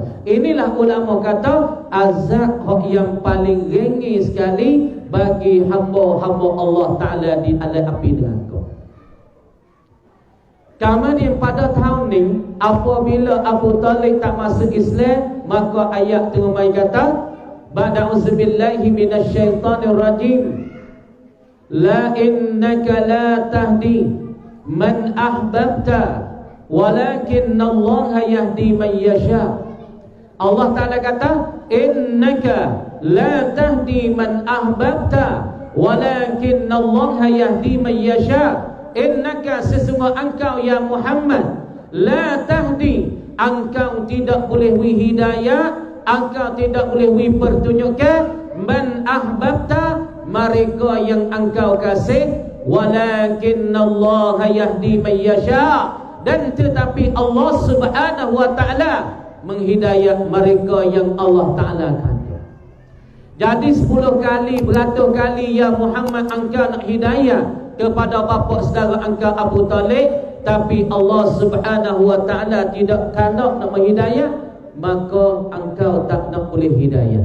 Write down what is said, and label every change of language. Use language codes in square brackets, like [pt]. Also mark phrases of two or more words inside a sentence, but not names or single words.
[ms] Inilah ulama kata azab yang paling ringan sekali bagi hamba-hamba Allah Ta'ala di alam api neraka. Kemudian pada tahun ni apabila Abu Talib tak masuk Islam, maka ayat tu mai kata [ar] بعد أعوذ بالله من الشيطان الرجيم. لا إنك لا تهدي من أحببت ولكن الله يهدي من يشاء. [ms] Allah Ta'ala kata, [ar] إنك لا تهدي من أحببت ولكن الله يهدي من يشاء. [ms] Innaka, sesungguh engkau ya Muhammad, [ar] لا تهدي, [ms] engkau tidak boleh wi hidayah, engkau tidak boleh wi pertunjukkan, [ar] من أحببت, [ms] mereka yang engkau kasih, [ar] ولكن الله يهدي من يشاء, [ms] dan tetapi Allah [ar] سبحانه وتعالى [ms] menghidayah mereka yang Allah Taala kehendaki. Jadi 10 kali, beratus kali ya Muhammad engkau nak hidayah kepada bapa saudara engkau Abu Talib, tapi Allah [ar] سبحانه وتعالى [ms] tidak kanak nak menghidayah, maka engkau tak nak boleh hidayah.